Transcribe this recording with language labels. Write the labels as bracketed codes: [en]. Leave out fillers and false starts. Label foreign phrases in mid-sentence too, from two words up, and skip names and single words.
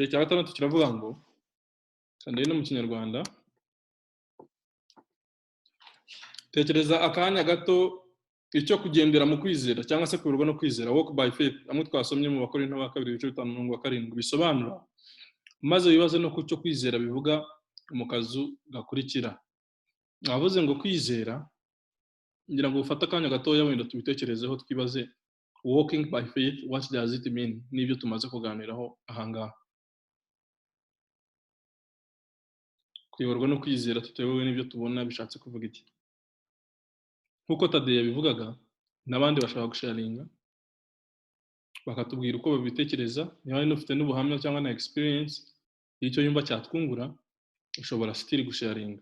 [rw] Icya gatandatu kiravuga ngo, kandi no mu Kinyarwanda, tekereza akanya gato icyo kugendera mu kwizera cyangwa se kuyoborwa no kwizera, [en] walk by faith, [rw] amwe twasomye mu Bakorinto ba 2:5-7 bisobanura, maze wibaze no ku cyo kwizera bivuga mu kazu gakurikira. Avuze ngo kwizera, ngira ngo ufate akanya gatoya wenda tubitekerezeho twibaze [en] walking by faith, what does it mean? [rw] Nibyo tumaze kuganiraho ahangaha. Kuyoborwa no kwizera tutewe n'ibyo tubona bishatse kuvuga iki? Nkuko Tadeya bivugaga, n'abandi bashaka gusharinga bakatubwira uko babitekereza, niba ari ufite n'ubuhamya cyangwa na experience y'icyo yumva cyatwungura, ushobora still gusharinga.